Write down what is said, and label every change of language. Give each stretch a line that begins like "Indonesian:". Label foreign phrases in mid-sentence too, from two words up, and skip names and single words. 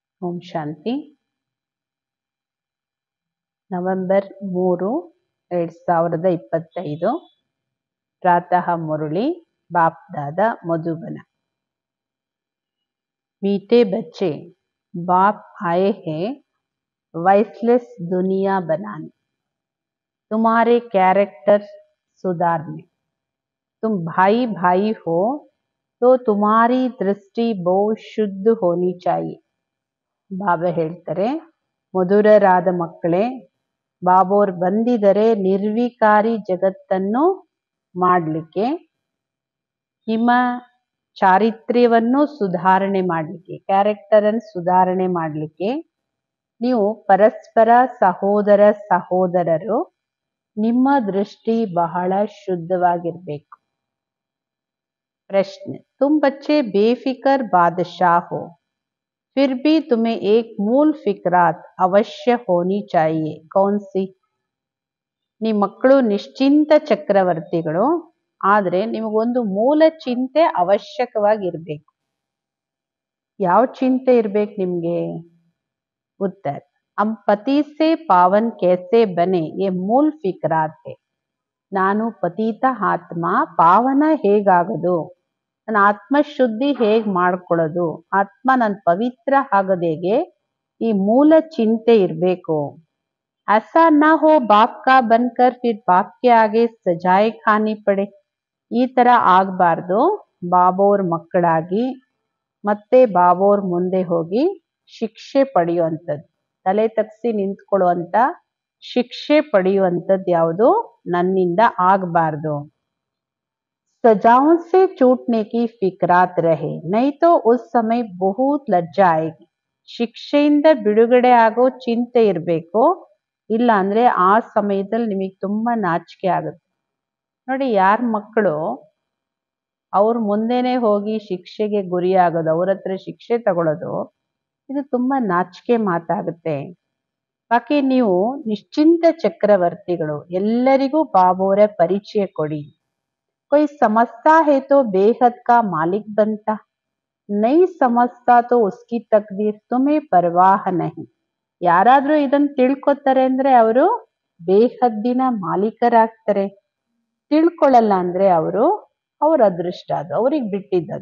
Kannada: ಓಂ ಶಾಂತಿ. ನವೆಂಬರ್
Hindi: 3, 2025 प्रातः मुरली बाप दादा मधुबन। मीठे बच्चे, बाप आए हैं वॉइसलेस दुनिया बनाने, तुम्हारे कैरेक्टर सुधारने। तुम भाई भाई हो तो तुम्हारी दृष्टि बहुत शुद्ध होनी चाहिए।
Kannada: ಬಾಬಾ ಹೇಳ್ತಾರೆ, ಮಧುರರಾದ ಮಕ್ಕಳೇ, ಬಾಬೋರ್ ಬಂದಿದರೆ ನಿರ್ವಿಕಾರಿ ಜಗತ್ತನ್ನು ಮಾಡಲಿಕ್ಕೆ, ನಿಮ್ಮ ಚಾರಿತ್ರ್ಯವನ್ನು ಸುಧಾರಣೆ ಮಾಡಲಿಕ್ಕೆ, ಕ್ಯಾರೆಕ್ಟರ್ ಅನ್ನು ಸುಧಾರಣೆ ಮಾಡಲಿಕ್ಕೆ ನೀವು ಪರಸ್ಪರ ಸಹೋದರ ಸಹೋದರರು, ನಿಮ್ಮ ದೃಷ್ಟಿ ಬಹಳ ಶುದ್ಧವಾಗಿರಬೇಕು.
Hindi: प्रश्न, तुम बच्चे बेफिक्र बादशाह हो, फिर भी तुम्हें एक मूल फिक्रात अवश्य होनी चाहिए, कौन सी?
Kannada: ನಿಮ್ಮ ಮಕ್ಕಳು ನಿಶ್ಚಿಂತ ಚಕ್ರವರ್ತಿಗಳು, ಆದರೆ ನಿಮಗೊಂದು ಮೂಲ ಚಿಂತೆ ಅವಶ್ಯಕವಾಗಿರ್ಬೇಕು. ಯಾವ ಚಿಂತೆ ಇರ್ಬೇಕು ನಿಮ್ಗೆ? ಉತ್ತರ,
Hindi: हम पति से पावन कैसे बने ये मूल फिक्रात है.
Kannada: ನಾನು ಪತಿತ ಆತ್ಮ ಪಾವನ ಹೇಗಾಗದು, ನನ್ನ ಆತ್ಮಶುದ್ಧಿ ಹೇಗ್ ಮಾಡ್ಕೊಳ್ಳೋದು, ಆತ್ಮ ನನ್ನ ಪವಿತ್ರ ಆಗೋದು ಹೇಗೆ, ಈ ಮೂಲ ಚಿಂತೆ ಇರಬೇಕು.
Hindi: ऐसा ना हो बाप का बनकर फिर बाप के आगे सजाए खानी पड़े.
Kannada: ಈ ತರ ಆಗಬಾರ್ದು. ಬಾಬೋರ್ ಮಕ್ಕಳಾಗಿ ಮತ್ತೆ ಬಾಬೋರ್ ಮುಂದೆ ಹೋಗಿ ಶಿಕ್ಷೆ ಪಡೆಯುವಂಥದ್ದು, ತಲೆ ತಗ್ಸಿ ನಿಂತ್ಕೊಳ್ಳುವಂತ ಶಿಕ್ಷೆ ಪಡೆಯುವಂಥದ್ದು ಯಾವುದು ನನ್ನಿಂದ ಆಗಬಾರ್ದು.
Hindi: सजाओं से छूटने की फिक्रात रहे, नहीं तो उस समय बहुत लज्जा आएगी.
Kannada: ಶಿಕ್ಷೆಯಿಂದ ಬಿಡುಗಡೆ ಆಗೋ ಚಿಂತೆ ಇರಬೇಕು, ಇಲ್ಲ ಅಂದ್ರೆ ಆ ಸಮಯದಲ್ಲಿ ನಿಮಗೆ ತುಂಬಾ ನಾಚಿಕೆ ಆಗುತ್ತೆ. ನೋಡಿ, ಯಾರ ಮಕ್ಕಳು ಅವ್ರ ಮುಂದೆನೆ ಹೋಗಿ ಶಿಕ್ಷೆಗೆ ಗುರಿಯಾಗೋದು, ಅವ್ರ ಹತ್ರ ಶಿಕ್ಷೆ ತಗೊಳ್ಳೋದು, ಇದು ತುಂಬಾ ನಾಚಿಕೆ ಮಾತಾಗುತ್ತೆ. ಬಾಕಿ ನೀವು ನಿಶ್ಚಿಂತ ಚಕ್ರವರ್ತಿಗಳು, ಎಲ್ಲರಿಗೂ ಬಾಬೋರ ಪರಿಚಯ ಕೊಡಿ.
Hindi: कोई समझता है तो बेहद का मालिक बनता, नहीं समझता तो उसकी तकदीर, तुम्हें परवाह नहीं.
Kannada: ಯಾರಾದ್ರೂ ಇದನ್ನ ತಿಳ್ಕೊತಾರೆ ಅಂದ್ರೆ ಅವರು ಬೇಹದ್ದಿನ ಮಾಲೀಕರಾಗ್ತಾರೆ. ತಿಳ್ಕೊಳ್ಳಲ್ಲ ಅಂದ್ರೆ ಅವ್ರ ಅದೃಷ್ಟ, ಅದು ಅವ್ರಿಗೆ ಬಿಟ್ಟಿದ್ದದು.